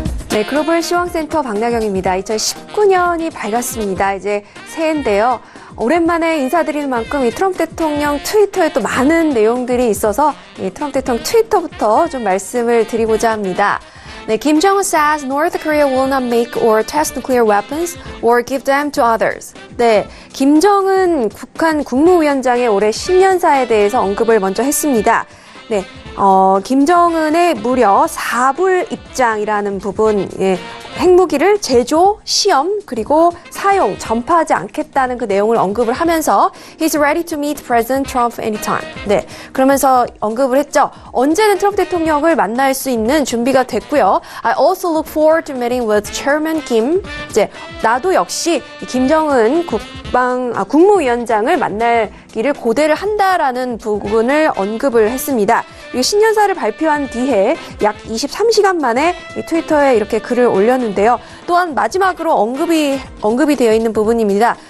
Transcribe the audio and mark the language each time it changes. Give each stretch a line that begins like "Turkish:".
Korean: 네, 글로벌 시황센터 박나경입니다. 2019년이 밝았습니다. 이제 새해인데요. 오랜만에 인사드리는 만큼 이 트럼프 대통령 트위터에 또 많은 내용들이 있어서 이 트럼프 대통령 트위터부터 좀 말씀을 드리고자 합니다.
English: 네, Kim Jong-un says North Korea will not make or test nuclear weapons or give them to others.
Korean: 네, 김정은 북한 국무위원장의 올해 신년사에 대해서 언급을 먼저 했습니다. 네, 김정은의 무려 4불 입장이라는 부분, 예, 핵무기를 제조, 시험, 그리고 사용, 전파하지 않겠다는 그 내용을 언급을 하면서
English: He's ready to meet President Trump anytime.
Korean: 네, 그러면서 언급을 했죠. 언제는 트럼프 대통령을 만날 수 있는 준비가 됐고요.
English: I also look forward to meeting with Chairman Kim.
Korean: 이제 나도 역시 김정은 국무위원장을 만나기를 고대를 한다라는 부분을 언급을 했습니다. 이 신년사를 발표한 뒤에 약 23시간 만에 이 트위터에 이렇게 글을 올렸는데요. 또한 마지막으로 언급이 되어 있는 부분입니다.